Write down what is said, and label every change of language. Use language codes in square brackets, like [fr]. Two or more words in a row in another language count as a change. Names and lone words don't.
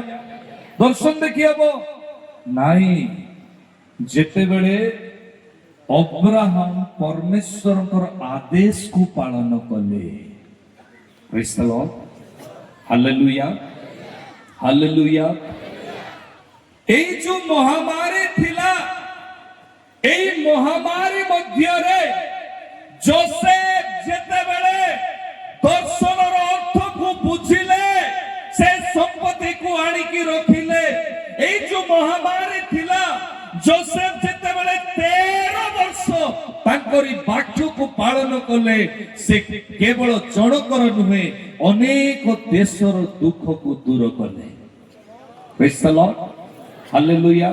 [or] ଦର୍ଶନ ଦେଖି ହେବ ନାଇଁ। ଯେତେବେଳେ ଅବ୍ରାହମ ପରମେଶ୍ୱରଙ୍କର ଆଦେଶକୁ ପାଳନ କଲେ। [en] Praise the Lord, hallelujah, hallelujah. [bn] এই যে মহামারী [or] ଥିଲା, [bn] এই মহামারী [or] ମଧ୍ୟରେ ଯୋସେଫ ଯେତେବେଳେ ଦର୍ଶନର ଅର୍ଥକୁ ବୁଝିଲେ, ସେ ସମ୍ପତ୍ତିକୁ ଆଣିକି ରଖିଲେ। [bn] এই যে [or] ମହାମାରୀ ଥିଲା, ଯୋସେଫ ଯେତେବେଳେ 13 ବର୍ଷ ତାଙ୍କରି ବାକ୍ୟକୁ ପାଳନ କଲେ, ସେ କେବଳ ଜଣକର ନୁହେଁ, ଅନେକ ଦେଶର ଦୁଃଖକୁ ଦୂର କଲେ। [en] Praise the Lord, hallelujah.